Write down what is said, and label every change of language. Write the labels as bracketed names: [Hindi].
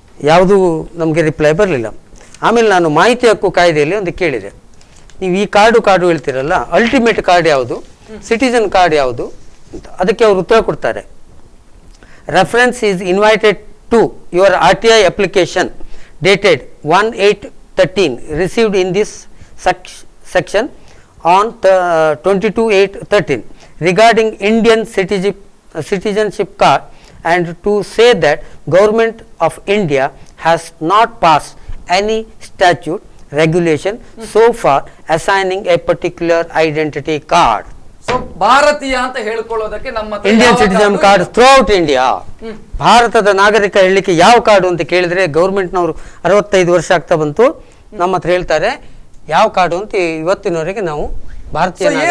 [Kannada] ಯಾವುದೂ ನಮಗೆ ರಿಪ್ಲೈ ಬರಲಿಲ್ಲ. ಆಮೇಲೆ ನಾನು ಮಾಹಿತಿ ಹಕ್ಕು ಕಾಯ್ದೆಯಲ್ಲಿ ಒಂದು ಕೇಳಿದೆ, ನೀವು ಈ ಕಾರ್ಡು ಹೇಳ್ತೀರಲ್ಲ, ಅಲ್ಟಿಮೇಟ್ ಕಾರ್ಡ್ ಯಾವುದು, ಸಿಟಿಜನ್ ಕಾರ್ಡ್ ಯಾವುದು ಅಂತ. ಅದಕ್ಕೆ ಅವರು ಉತ್ತರ ಕೊಡ್ತಾರೆ, [English] reference is invited to your RTI application dated 1/8/13 received in this section on 22/8/13 regarding Indian citizenship card, and to say that Government of India has not passed any statute regulation so far assigning a particular identity card. [Kannada] So ಭಾರತೀಯ ಅಂತ ಹೇಳ್ಕೊಳ್ಳೋದಕ್ಕೆ ನಮ್ಮ [English] Indian citizen card throughout India, [Kannada] ಭಾರತದ ನಾಗರಿಕ ಹೇಳಲಿಕ್ಕೆ ಯಾವ card ಅಂತ ಕೇಳಿದ್ರೆ ಗೌರ್ಮೆಂಟ್ನವರು 65 ವರ್ಷ ಆಗ್ತಾ ಬಂತು, ನಮ್ಮ ಹತ್ರ ಹೇಳ್ತಾರೆ ಯಾವ ಕಾರ್ಡು ಅಂತ ಇವತ್ತಿನವರೆಗೆ ನಾವು ಭಾರತೀಯ.